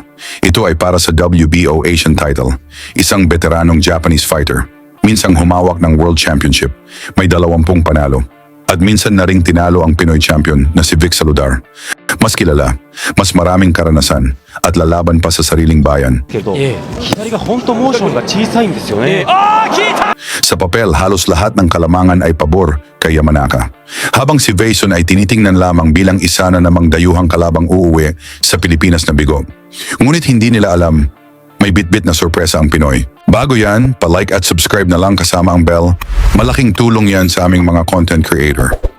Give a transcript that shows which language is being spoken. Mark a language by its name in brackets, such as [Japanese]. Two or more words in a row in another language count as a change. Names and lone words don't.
[Filipino] Ito ay para sa WBO Asian title, isang veteranong [English] Japanese fighter. [Filipino] Minsang humawak ng World Championship, may 20 panalo. At minsan na ring tinalo ang Pinoy champion na si Vic Saludar. Mas kilala, mas maraming karanasan at lalaban pa sa sariling bayan. [Japanese] けど、左が本当モーションが小さいんですよね。 [Filipino] Sa papel, halos lahat ng kalamangan ay pabor kay Yamanaka. Habang si Vason ay tinitingnan lamang bilang isa na namang dayuhang kalabang uuwi sa Pilipinas na bigo. Ngunit hindi nila alam, may bitbit na sorpresa ang Pinoy. Bago yan, pa-like at subscribe na lang kasama ang bell. Malaking tulong yan sa aming mga [English] content creator.